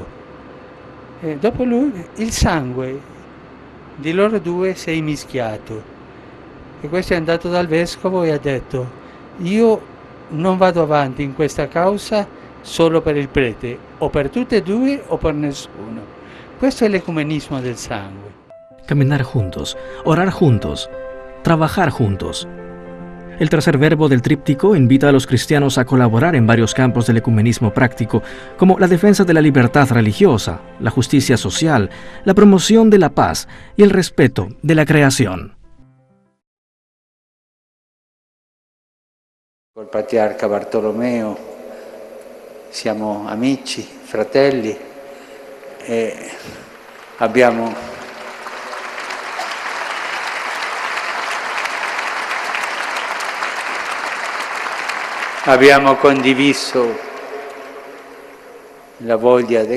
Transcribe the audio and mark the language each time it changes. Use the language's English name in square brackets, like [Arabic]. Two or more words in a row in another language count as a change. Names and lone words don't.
[Italian] E dopo lui il sangue di loro due si è immischiato. E questo è andato dal vescovo e ha detto: io non vado avanti in questa causa solo per il prete, o per tutte e due o per nessuno. Questo è l'ecumenismo del sangue. [Spanish] Caminar juntos, orar juntos, trabajar juntos. El tercer verbo del tríptico invita a los cristianos a colaborar en varios campos del ecumenismo práctico, como la defensa de la libertad religiosa, la justicia social, la promoción de la paz y el respeto de la creación. [Italian] Col patriarca Bartolomeo siamo amici, fratelli e abbiamo condiviso la voglia di